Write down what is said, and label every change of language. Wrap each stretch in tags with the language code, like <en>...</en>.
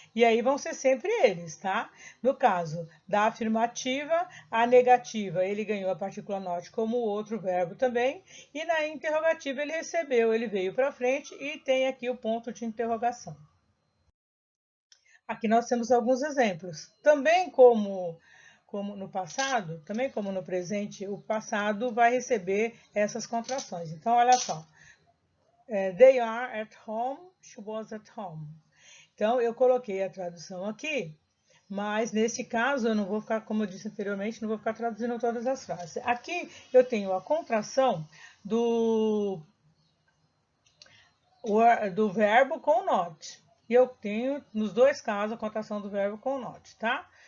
<pt>E aí vão ser sempre eles, tá? No caso da afirmativa, a negativa, ele ganhou a partícula not como outro verbo também, e na interrogativa ele recebeu, ele veio para frente e tem aqui o ponto de interrogação. Aqui nós temos alguns exemplos. Também como no passado, também como no presente, o passado vai receber essas contrações. Então, olha só.</pt> <en>They are at home, she was at home.</en> <pt>Então, eu coloquei a tradução aqui, mas nesse caso eu não vou ficar, como eu disse anteriormente, não vou ficar traduzindo todas as frases. Aqui eu tenho a contração do verbo com not. E eu tenho, nos dois casos, a contração do verbo com not, tá?</pt>